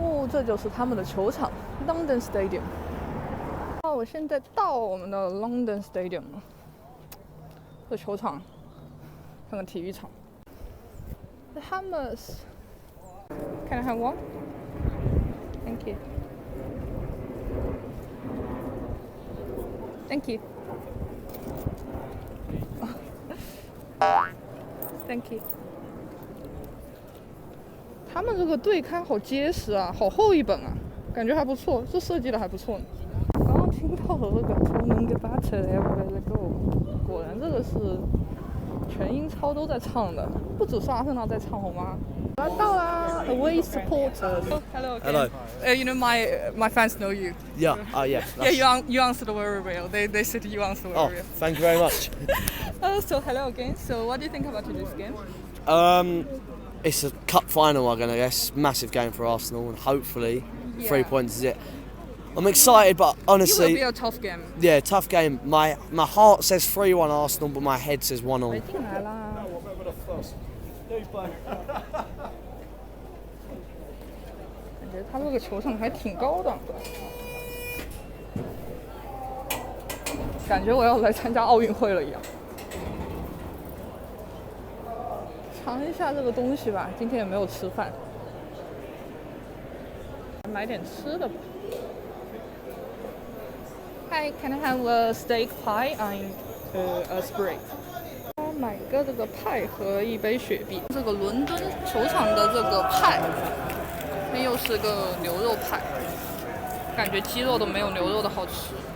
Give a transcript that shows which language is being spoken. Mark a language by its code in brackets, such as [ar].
[zh] 这就是他们的球场 ，London Stadium。我现在到我们的 London Stadium 了，这球场，看看体育场。 [en] The Hammers， Can I have one? Thank you. Thank you. Thank you. [zh] 他们这个对刊好结实啊，好厚一本啊，感觉还不错，这设计的还不错呢。刚刚听到了这个 [en] Don't get better everywhere I go， [zh] 果然这个是全英超都在唱的，不只是阿森纳在唱好吗？到啦 [en] ，Away supporters. Hello. Hello. You know my fans know you. Yeah. Yeah. Yeah, you answered very well. They said you answered very Oh, well. thank you very much. So hello again. So what do you think about today's game? It's a cup final, I guess. Massive game for Arsenal, and hopefully 3 points is it. I'm excited, but honestly, It will be a tough game. Yeah, tough game. My heart says 3-1 Arsenal, but my head says 1-1. [zh] 进来啦！感觉他这个球场还挺高档的，感觉我要来参加奥运会了一样。尝一下这个东西吧，今天也没有吃饭，买点吃的吧。 [en] Hi, can I have a steak pie and Sprite。 [zh] 买个这个派和一杯雪碧。这个伦敦球场的这个派，那又是个牛肉派，感觉鸡肉都没有牛肉的好吃。